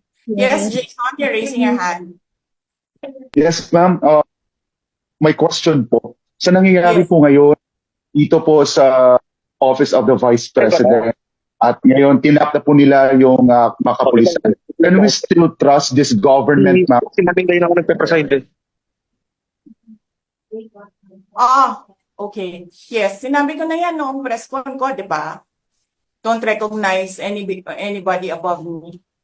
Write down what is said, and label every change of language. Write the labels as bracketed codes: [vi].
[en] Yes, Jason, you're raising your hand. [tl] Yes, ma'am. May question po. Sa nangyayari [en] Yes. [tl] po ngayon dito po sa Office of the Vice President at ngayon tinap na po nila yung mga kapulisan. [en] Can we still trust this government, ma'am? [tl] Sinabing kayo na ako nagpe-preside eh. Ah, okay. Yes, sinabi ko na yan noong press con ko, di ba? [en] Don't recognize anybody above me.